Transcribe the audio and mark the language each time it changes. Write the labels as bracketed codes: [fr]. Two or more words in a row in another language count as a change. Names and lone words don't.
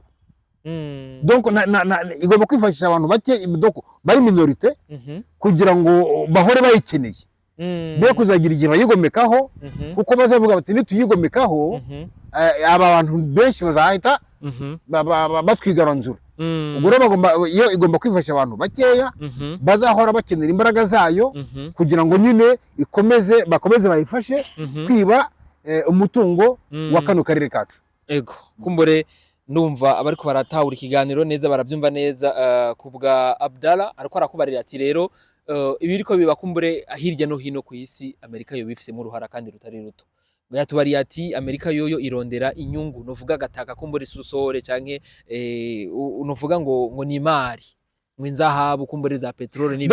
[rw] Donc igomba kwifashisha abantu bake bari minorite kugira ngo bahore bayikeneye, be kuzagira igihe bayigomekaho, kuko bazavuga bati nituyigomekaho aba bantu benshi bazahita batwigaranzura. Ubwo rero iyo igomba kwifashisha abantu bakeya bazahora bakenera imbaraga zayo kugira ngo nyine bakomeze bayifashe kwiba umutungo wa kano karere kacu. [rn] Ego kumbure ndumva abariko baratahura ikiganiro neza barabyumva neza. Kubwa Abdallah ariko arakubarira ati rero ibiriko biba kumbure hirya no hino ku isi Amerika yo bifisemo uruhara kandi rutari ruto. Yatubariye ati Amerika yoyo irondera inyungu, novuga gataka kumbure susore canke unovuga ngo ni imari, ngo inzahabu kumbure za petrole n'ibindi.